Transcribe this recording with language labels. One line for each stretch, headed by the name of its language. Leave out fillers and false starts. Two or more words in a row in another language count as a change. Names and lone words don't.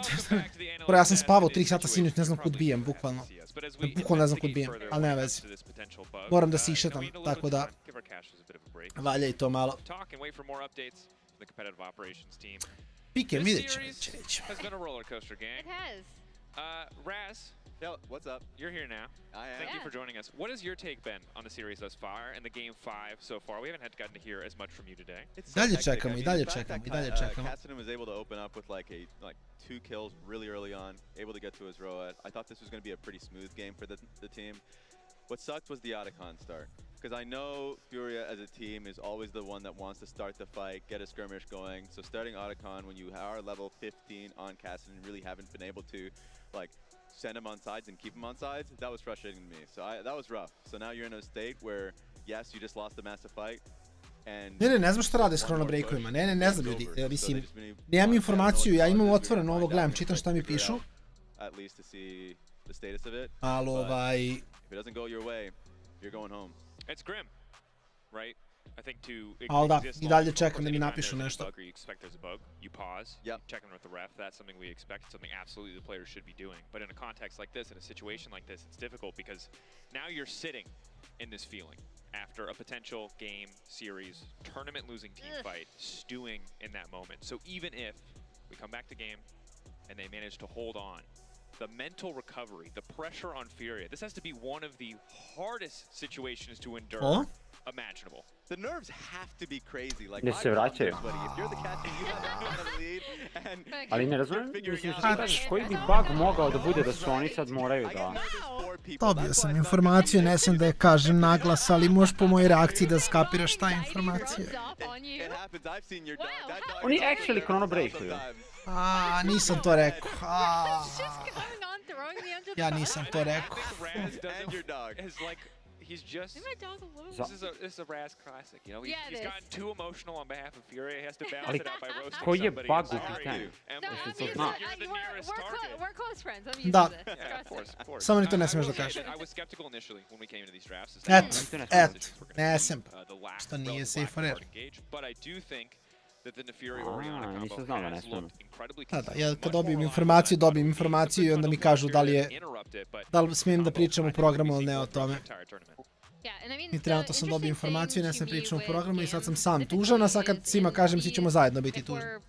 Serbian: Ja sam spavao 3 sata sinoć, ne znam kud bijem, bukvalno. Bukvalno ne znam kud bijem, ali nema veze. Moram da se išetam, tako da valja i to malo. Piker, vidjet ćemo.
English: Raz, what's up? You're here now. Thank you for joining us. What has your take been on the series thus far and the game 5 so far? We haven't gotten to hear as much from you today.
Serbian: Dalje čekamo.
English: Canon was able to open up with like 2 kills really early on, able to get to his road. I thought this was going to be a pretty smooth game for the team. What sucked was the Otacon start. Because I know Furia as a team is always the one that wants to start the fight, get a skirmish going. So starting Otacon when you are level 15 on Cassidy and really haven't been able to like send him on sides and keep him on sides, that was frustrating to me. So that was rough. So now you're in a state where, yes, you just lost a massive fight.
Serbian: Ne znam što rade s chronobreakovima, ne znam ljudi, mislim, nemam informaciju, ja imam otvoreno ovo, gledam, čitam šta mi pišu. Ali ali da, i dalje čekam da mi napišu nešto.
English: After a potential game, series, tournament losing team fight, stewing in that moment. So even if we come back to game and they manage to hold on, the mental recovery, the pressure on Furia, this has to be one of the hardest situations to endure imaginable. The nerves have to be crazy. Like, if you're the captain, you have to the lead.
Serbian: Ali ne razumijem, mislim koji bi bug mogao da bude da su oni sad moraju da... Dobio sam informaciju, ne sam da je kažem naglas, ali možeš po mojoj reakciji da skapiraš šta je informacija. Oni actually chronobreakuju. Nisam to rekao. Ja nisam to rekao.
English: He's just. This is a Raz classic, you know. He's gotten too emotional on behalf of Furia. He has to balance it out by roasting
Serbian: koji je bug u pitanju?
English: We're close friends.
Serbian: Da. Samo ni to ne smiješ da kažeš. Ne sam. Što nije
English: safe for air.
Serbian: Nisam znao da ne smijem. Da, ja kad dobijem informaciju i onda mi kažu da li smijem da pričam u programu ili ne o tome. I trenutno sam dobio informaciju i ne sam pričao u programu i sad sam sam tužan, a sad kad svima kažem svi ćemo zajedno biti tužni.